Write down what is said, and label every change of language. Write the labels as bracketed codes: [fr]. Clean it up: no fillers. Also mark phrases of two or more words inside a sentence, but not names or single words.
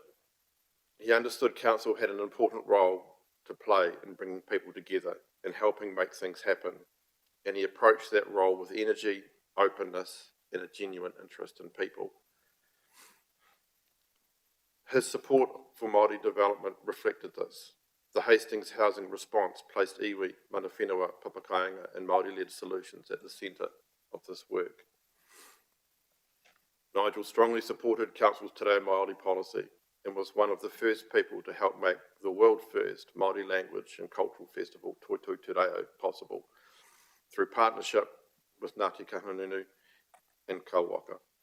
[en] He understood council had an important role to play in bringing people together and helping make things happen, and he approached that role with energy, openness, and a genuine interest in people. His support for Māori development reflected this. The Hastings Housing Response placed [mi] iwi, mana whenua, papakāinga [en] and Māori-led solutions at the centre of this work. Nigel strongly supported Council's Te Reo Māori policy and was one of the first people to help make the world first Māori language and cultural festival Toitū Te Reo possible through partnership with Ngāti Kahungunu and Kauaka.